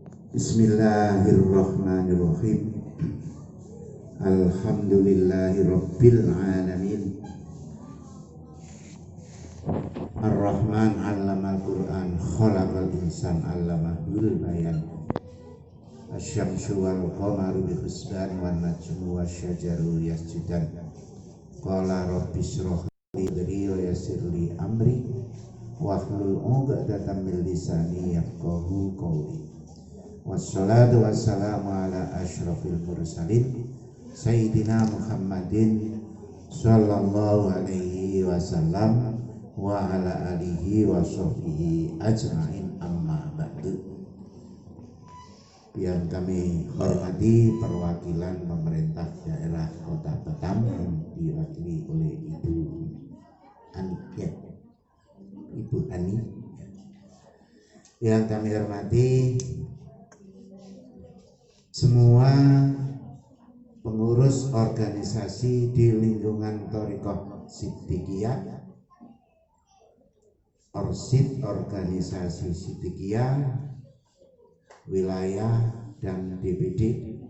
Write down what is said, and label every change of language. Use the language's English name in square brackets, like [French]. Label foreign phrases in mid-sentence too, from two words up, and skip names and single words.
[Arabic] بسم الله الرحمن الرحيم الحمد لله رب العالمين. الرحمن علم القرآن خلق الإنسان علمه البيان. الشمس والقمر بحسبان والنجم والشجر يسجدان. قال رب اشرح لي صدري ويسر لي أمري واحلل عقدة من لساني يفقهوا قولي. والصلاة والسلام على أشرف المرسلين سيدنا محمد صلى الله عليه وسلم وعلى آله وصحبه أجمعين أما بعد. [Indonesian] Yang kami hormati perwakilan pemerintah daerah Kota Batam yang diwakili oleh Ibu Ani, Ibu Ani. Yang kami hormati semua pengurus organisasi di lingkungan Thariqah Siddiqiyah, Orsid organisasi Siddiqiyah wilayah dan DPD,